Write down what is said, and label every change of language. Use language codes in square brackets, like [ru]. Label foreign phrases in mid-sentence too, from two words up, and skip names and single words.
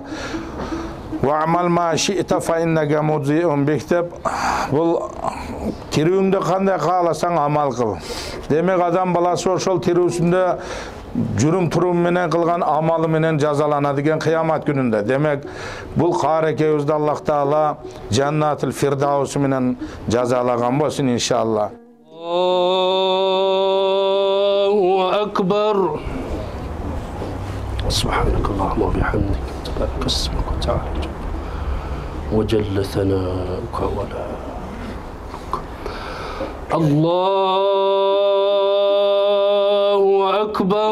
[ar] واعمل ما شئت فإنك مجزي به [ky] деп, бул тирүүңдө кандай кааласаң амал кыл. Демек адам баласы ошол тирүүсүндө жүрүм турум менен кылган амалы менен жазаланат деген кыямат күнүндө. Демек бул каарекебизди Аллах Таала Жаннатул Фирдаус менен жазалаган болсун иншаллах. [ar] الله أكبر. سبحانك اللهم وبحمدك. تبارك اسمك وتعالى وجل ثناؤك ولا الله أكبر.